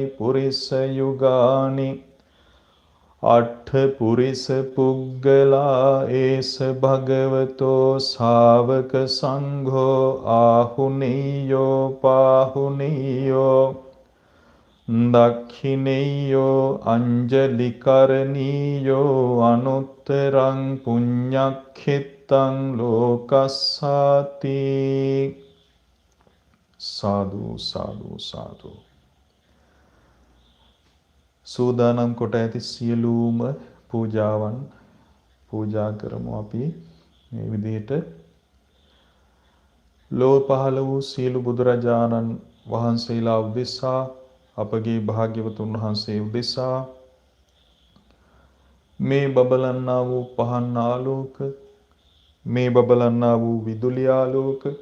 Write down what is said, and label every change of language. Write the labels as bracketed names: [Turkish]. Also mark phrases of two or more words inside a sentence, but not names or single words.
[Pali] පුරිස යුගානි අට්ඨ පුරිස පුග්ගලා ඒස භගවතෝ ශාවක සංඝෝ ආහුනේයෝ පාහුනේයෝ දක්ඛිනේයෝ අංජලිකරණීයෝ අනුත්තරං පුඤ්ඤක්ඛිතං ලෝකස්සාති. සාදු සාදු සාදු. [Sinhala] සූදානම් කොට ඇති සියලුම පූජාවන් පූජා කරමු අපි මේ විදිහට. ලෝක පහළ වූ සියලු බුදුරජාණන් වහන්සේලා උදෙසා අපගේ භාග්‍යවතුන් වහන්සේ උදෙසා මේ බබලන්නා වූ පහන් ආලෝක මේ බබලන්නා වූ විදුලි ආලෝක